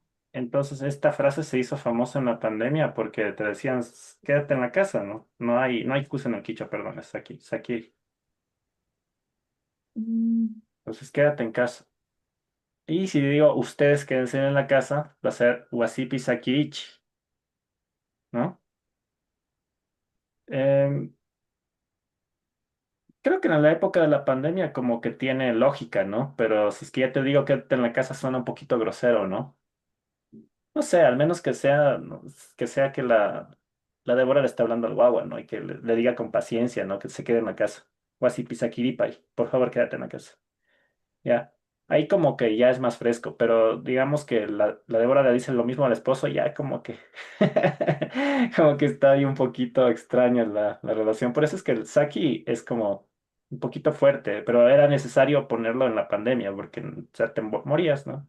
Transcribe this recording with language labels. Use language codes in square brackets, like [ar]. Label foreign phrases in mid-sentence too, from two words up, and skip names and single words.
[es] entonces esta frase se hizo famosa en la pandemia porque te decían, quédate en la casa, ¿no? No hay Q en el quicho, perdón, es aquí. Mm. Entonces quédate en casa. Y si digo ustedes quédense en la casa, va a ser [qu] wasipi sakirichi, [es] ¿no? Em, Creo que en la época de la pandemia como que tiene lógica, ¿no? Pero si es que ya te digo quédate en la casa suena un poquito grosero, ¿no? No sé, al menos que sea, ¿no? Que sea que la Débora le está hablando al guagua, ¿no? Y que le diga con paciencia, ¿no? Que se quede en la casa. [qu] Wasipi sakiripai, [es] por favor quédate en la casa. Ya. Ahí como que ya es más fresco, pero digamos que la Débora le dice lo mismo al esposo, ya como que como que está ahí un poquito extraña la relación. Por eso es que el Saki es como un poquito fuerte, pero era necesario ponerlo en la pandemia porque o sea, te morías, ¿no?